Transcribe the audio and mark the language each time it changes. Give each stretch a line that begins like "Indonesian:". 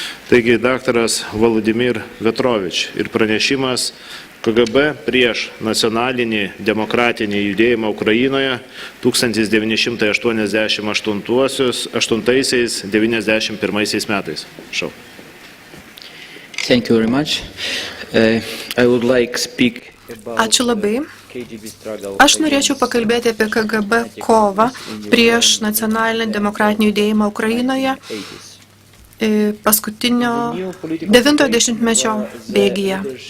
Lithuanian: Taigi, daktaras Volodymyr Vetrovič ir pranešimas KGB prieš nacionalinį demokratinį judėjimą Ukrainoje 1988-91 metais. Šau.
English: Thank you very much. I would like speak about
Lithuanian: Ačiū labai.
English: KGB struggle.
Lithuanian: Aš norėčiau pakalbėti apie KGB kovą prieš nacionalinį demokratinį judėjimą Ukrainoje paskutinio 90-mečio bėgyje.